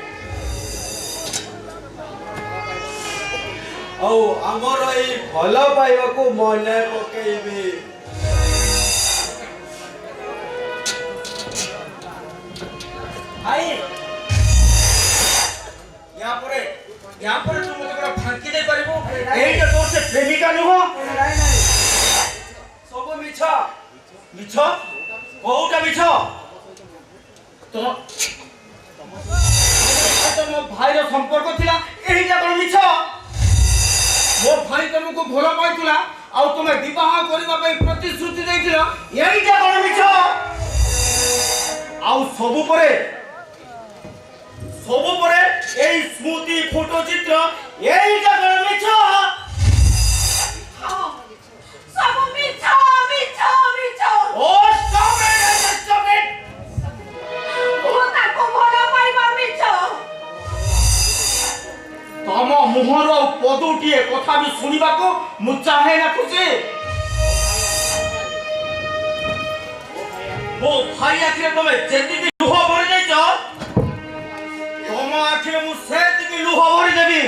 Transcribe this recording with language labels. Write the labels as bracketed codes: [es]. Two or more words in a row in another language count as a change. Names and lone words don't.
[or] ଆଉ ଆମର ଏଇ ଭଲ ପାଇବାକୁ ମନେ ପକେଇବି। ଭାଇ ୟା ପରେ ତୁ ମୋତେ ପୁରା ଫାଙ୍କି ଦେଇ ପାରିବୁ? ଏଇଟା ତୋର ସେ ପ୍ରେମିକା ନୁହଁ? ନାଇଁ ନାଇଁ, ସବୁ ମିଛ। ମିଛ? କୋଉଟା ମିଛ? ତ ମୋ ଭାଇର ସମ୍ପର୍କ ଥିଲା, ଏଇଟା କଣ ମିଛ? ମୋ ଭାଇ ତମକୁ ଭଲ ପାଇଥିଲା ଆଉ ତମେ ବିବାହ କରିବା ପାଇଁ ପ୍ରତିଶ୍ରୁତି ଦେଇଥିଲ, ଏଇଟା କଣ ମିଛ? ଆଉ ସବୁ ପରେ ଏଇ ସ୍ମୃତି ଫଟୋ ଚିତ୍ର ଏଇଟା କଣ ମିଛ? ସବୁ ମିଛ ମିଛ ମିଛ। [en] ও stop it! [or] ମୁଁ ତାକୁ ଭଲ ପାଇବା ମିଛ। ତମ ମୁହଁରୁ ଆଉ ପଦୁଟିଏ କଥା ବି ଶୁଣିବାକୁ ମୁଁ ଚାହେଁ ନା ଖୁସି। ମୋ ଭାଇ ଆଖିରେ ତମେ ଯେତିକି ଲୁହ ଭରି ଦେଇଛ, ତମ ଆଖିରେ ମୁଁ ସେତିକି ଲୁହ ଭରି ଦେବି।